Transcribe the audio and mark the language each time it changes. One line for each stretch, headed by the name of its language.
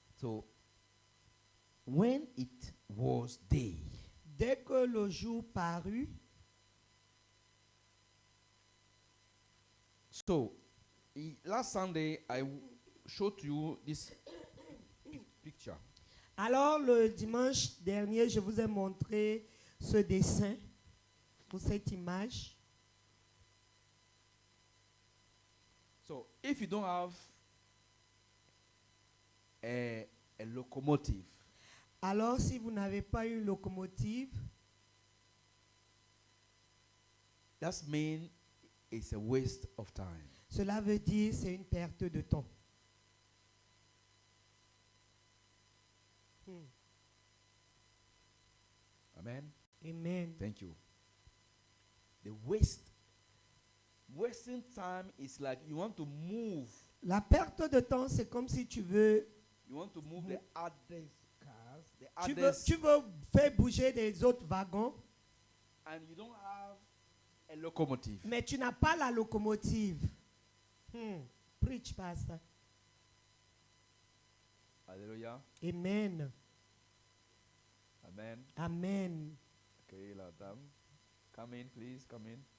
English: So, when it was day,
French: Dès que le jour parut,
English: so last Sunday I showed you this picture.
French: alors le dimanche dernier, je vous ai montré ce dessin ou cette image.
English: So, if you don't have a locomotive,
French: Alors, si vous n'avez pas une locomotive,
English: that means it's a waste of time.
French: cela veut dire c'est une perte de temps.
English: Amen. Amen. Thank you. The wasting time is like you want to move.
French: La perte de temps, c'est comme si tu veux,
English: You want to move the others cars, the
French: tu veux,
English: others,
French: tu veux faire bouger des autres wagons,
English: and you don't have a locomotive.
French: mais tu n'as pas la locomotive.
English: Preach, pastor. Hallelujah. Amen. Amen. Amen. Okay, madam. Come in, please. Come in.